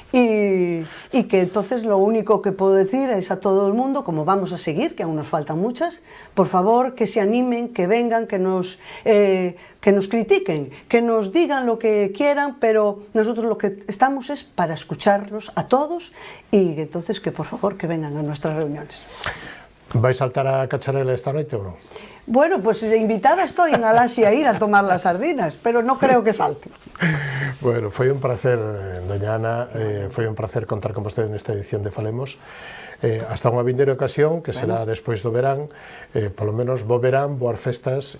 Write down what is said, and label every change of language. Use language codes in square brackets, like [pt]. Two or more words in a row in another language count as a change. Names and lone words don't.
[es] Y que entonces lo único que puedo decir es a todo el mundo, como vamos a seguir, que aún nos faltan muchas, por favor que se animen, que vengan, que nos critiquen, que nos digan lo que quieran, pero nosotros lo que estamos es para escucharlos a todos y entonces que por favor que vengan a nuestras reuniones. [gl] Vai saltar a cacharela esta noite ou non? [es] Bueno, pues invitada estoy en Alaxi a ir a tomar las sardinas, pero no creo que salte. [gl] Bueno, foi un placer, doña Ana, foi un placer contar con vostede nesta edición de Falemos. Hasta unha vindeira ocasión, que será despois do verán, polo menos bo verán, boas festas.